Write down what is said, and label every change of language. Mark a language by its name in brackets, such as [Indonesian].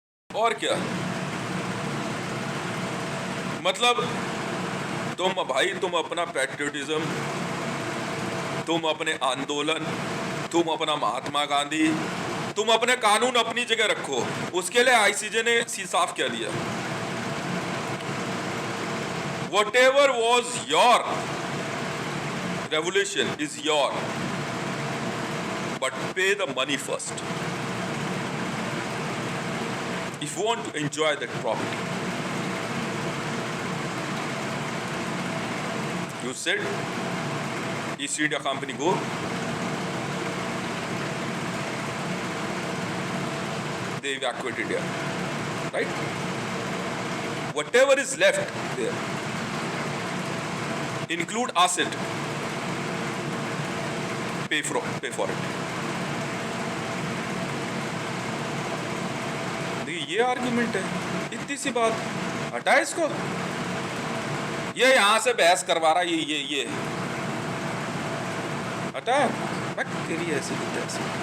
[Hindi] और क्या मतलब, तुम भाई, तुम अपना पैट्रियोटिज्म, तुम अपने आंदोलन, तुम अपना महात्मा गांधी, तुम अपने कानून अपनी जगह रखो। उसके लिए ICJ ने साफ कह दिया, [English] whatever was your revolution is your, but pay the money first if you want to enjoy that property. You said East India Company go, they evacuate India, right? Whatever is left there, include asset, pay for it. [Hindi] देखिए ये argument है, इतनी सी बात, हटा इसको। ये यहां से बहस करवा रहा, ये हटा, मैं तेरी ऐसी की तैसी।